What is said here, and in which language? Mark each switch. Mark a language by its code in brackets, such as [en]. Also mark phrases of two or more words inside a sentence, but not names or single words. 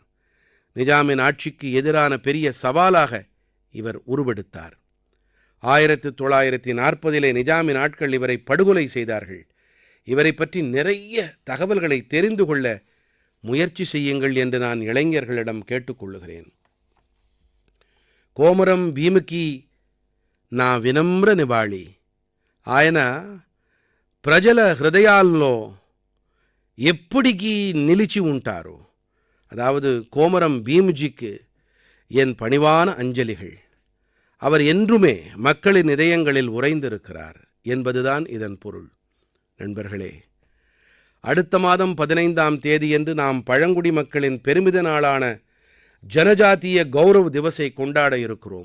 [ta] நிஜாமின் ஆட்சிக்கு எதிரான பெரிய சவாலாக இவர் உருவெடுத்தார். 1940 நிஜாமின் ஆட்கள் இவரை படுகொலை செய்தார்கள். இவரை பற்றி நிறைய தகவல்களை தெரிந்து கொள்ள முயற்சி செய்யுங்கள் என்று நான் இளைஞர்களிடம் கேட்டுக்கொள்ளுகிறேன். [te] కోమరం భీముకి నా వినమ్ర నివాళి. ఆయన ప్రజల హృదయాల్లో ఎప్పటికీ నిలిచి ఉంటారు. [ta] அதாவது கோமரம் பீம்ஜிக்கு என் பணிவான அஞ்சலிகள். அவர் என்றுமே மக்களின் இதயங்களில் உறைந்திருக்கிறார் என்பதுதான் இதன் பொருள். நண்பர்களே, அடுத்த மாதம் 15ஆம் தேதியன்று நாம் பழங்குடி மக்களின் பெருமித நாளான ஜனஜாத்திய கௌரவ் திவஸை கொண்டாட இருக்கிறோம்.